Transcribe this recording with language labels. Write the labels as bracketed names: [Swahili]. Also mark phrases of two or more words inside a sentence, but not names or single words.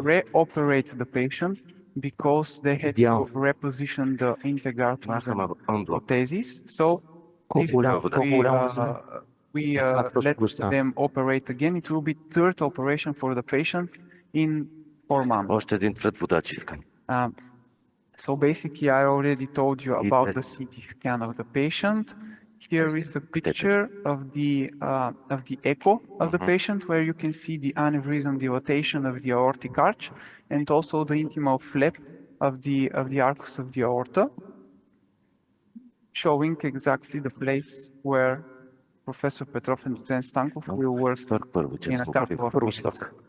[English] re-operate the patient because they had Yeah. to reposition the integrator prosthesis. So if we let them operate again, it will be third operation for the patient in 4 months. [Bulgarian] Още един път водачи. [English] So basically, I already told you about the CT scan of the patient. Here is a picture of the echo of the patient, where you can see the aneurysm dilatation of the aortic arch, and also the intimal flap of the arcus of the aorta, showing exactly the place where Professor Petrov and Zen Stankov will work in a couple of weeks.